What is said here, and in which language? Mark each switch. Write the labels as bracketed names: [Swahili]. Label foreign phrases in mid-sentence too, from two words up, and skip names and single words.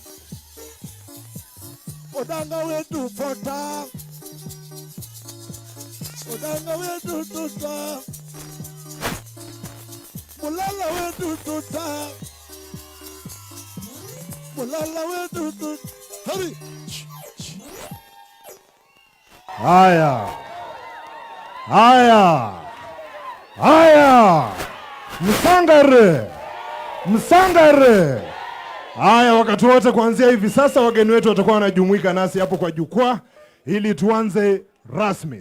[Swahili] Odanga wetu Pota. Odanga wetu Trita. Mulala wetu Trita. Mulala wetu Trita. Hurry. Haya. Haya. Haya. Msangare. Msangare. Haya, wakati wote kuanzia hivi sasa wageni wetu watakuwa wanajumuika nasi hapo kwa jukwaa ili tuanze rasmi.